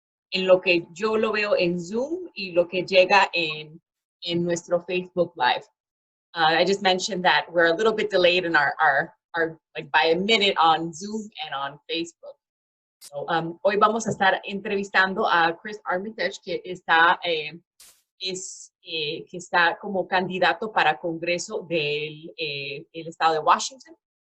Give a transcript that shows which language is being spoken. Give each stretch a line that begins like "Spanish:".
Spanish: en lo que yo lo veo en Zoom y lo que llega en nuestro Facebook Live.
English: I just mentioned that we're a little bit delayed in our like by a minute on Zoom and on Facebook.
Spanish: So, hoy vamos a estar entrevistando a Chris Armitage, que está, que está como candidato para Congreso del el estado de Washington.